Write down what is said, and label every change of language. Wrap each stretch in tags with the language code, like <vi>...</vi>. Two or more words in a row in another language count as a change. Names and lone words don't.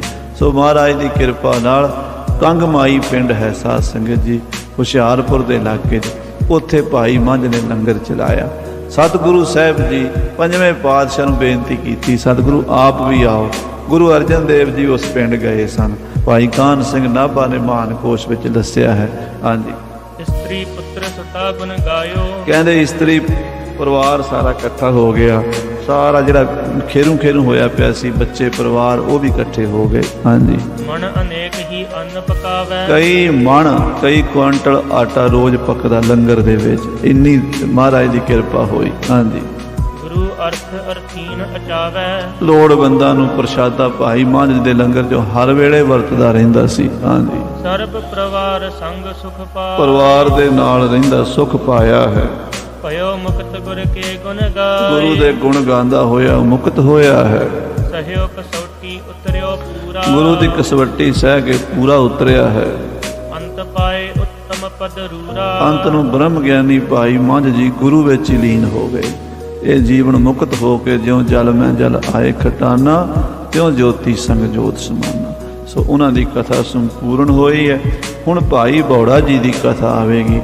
<pa>ਸੋ ਮਹਾਰਾਜ ਦੀ ਕਿਰਪਾ ਨਾਲ ਕੰਗਮਾਈ ਪਿੰਡ ਹੈ ਸਾਧ ਸੰਗਤ ਜੀ, ਹੁਸ਼ਿਆਰਪੁਰ ਦੇ ਇਲਾਕੇ 'ਚ। ਉੱਥੇ ਭਾਈ ਮੰਝ ਨੇ ਲੰਗਰ ਚਲਾਇਆ। ਸਤਿਗੁਰੂ ਸਾਹਿਬ ਜੀ ਪੰਜਵੇਂ ਪਾਤਸ਼ਾਹ ਨੂੰ ਬੇਨਤੀ ਕੀਤੀ, ਸਤਿਗੁਰੂ ਆਪ ਵੀ ਆਓ। ਗੁਰੂ ਅਰਜਨ ਦੇਵ ਜੀ ਉਸ ਪਿੰਡ ਗਏ ਸਨ। ਭਾਈ ਕਾਹਨ ਸਿੰਘ ਨਾਭਾ ਨੇ ਮਹਾਨਕੋਸ਼ ਵਿੱਚ ਦੱਸਿਆ ਹੈ। ਹਾਂਜੀ</pa> <bra>स्त्री पुत्र सुता गुण गायो।</bra> <pa>ਕਹਿੰਦੇ ਇਸਤਰੀ ਪਰਿਵਾਰ ਸਾਰਾ ਇਕੱਠਾ ਹੋ ਗਿਆ, ਸਾਰਾ ਜਿਹੜਾ ਖੇਰੂ ਹੋਇਆ ਪਿਆ ਸੀ, ਬੱਚੇ ਪਰਿਵਾਰ ਉਹ ਵੀ ਇਕੱਠੇ ਹੋ ਗਏ। ਹਾਂਜੀ</pa> <bra>मन अनेक ही अन्न पकावै।</bra> <pa>ਕਈ ਮਣ ਕਈ ਕੁਆਂਟਲ ਆਟਾ ਰੋਜ਼ ਪੱਕਦਾ ਲੰਗਰ ਦੇ ਵਿੱਚ, ਇੰਨੀ ਮਹਾਰਾਜ ਦੀ ਕਿਰਪਾ ਹੋਈ। ਹਾਂਜੀ</pa> <bra>गुरु अर्थ अर्थीन अचावै।</bra> <pa>ਲੋੜਵੰਦਾਂ ਨੂੰ ਪ੍ਰਸ਼ਾਦਾ ਭਾਈ ਮੰਝ ਦੇ ਲੰਗਰ 'ਚੋਂ ਹਰ ਵੇਲੇ ਵਰਤਦਾ ਰਹਿੰਦਾ ਸੀ। ਹਾਂਜੀ</pa> <bra>सर्ब परिवार संग सुख पाए।</bra> <pa>ਪਰਿਵਾਰ ਦੇ ਨਾਲ ਰਹਿੰਦਾ, ਸੁਖ ਪਾਇਆ ਹੈ।</pa> <bra>भयो मुक्त गुर के गुण गाए।</bra> <pa>ਗੁਰੂ ਦੇ ਗੁਣ ਗਾਉਂਦਾ ਹੋਇਆ ਮੁਕਤ ਹੋਇਆ ਹੈ।</pa> <bra>सहयो कसौटी उतरियो पूरा।</bra> <pa>ਗੁਰੂ ਦੀ ਕਸਵੱਟੀ ਸਹਿ ਕੇ ਪੂਰਾ ਉਤਰਿਆ ਹੈ।</pa> <bra>अंत पाए उत्तम पद रूरा।</bra> <pa>ਅੰਤ ਨੂੰ ਬ੍ਰਹਮ ਗਿਆਨੀ ਭਾਈ ਮੰਝ ਜੀ ਗੁਰੂ ਵਿੱਚ ਹੀ ਲੀਨ ਹੋ ਗਏ। ਇਹ ਜੀਵਨ ਮੁਕਤ ਹੋ ਕੇ ਜਿਉਂ ਜਲ ਮੈਂ ਜਲ ਆਏ ਖਟਾਨਾ, ਤਿਉਂ ਜੋਤੀ ਸੰਗ ਜੋਤ ਸਮਾਨਾ। ਸੋ ਉਹਨਾਂ ਦੀ ਕਥਾ ਸੰਪੂਰਨ ਹੋਈ ਹੈ। ਹੁਣ ਭਾਈ ਬੌੜਾ ਜੀ ਦੀ ਕਥਾ ਆਵੇਗੀ।</pa>